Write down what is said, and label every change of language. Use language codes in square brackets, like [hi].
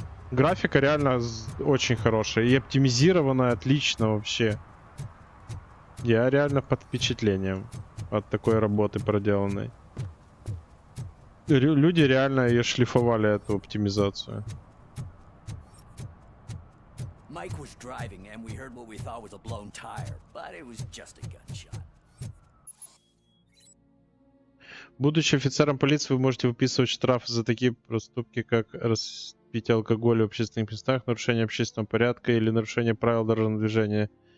[ru] Графика реально очень хорошая. И оптимизированная отлично вообще. Я реально под впечатлением от такой работы проделанной. Люди реально ее шлифовали, эту оптимизацию. [en] Mike was driving and we heard what we thought was a blown tire, but it was just a gunshot. [ru] Будучи офицером полиции, вы можете выписывать штрафы за такие проступки, как распитие алкоголя в общественных местах, нарушение общественного порядка или нарушение правил дорожного движения.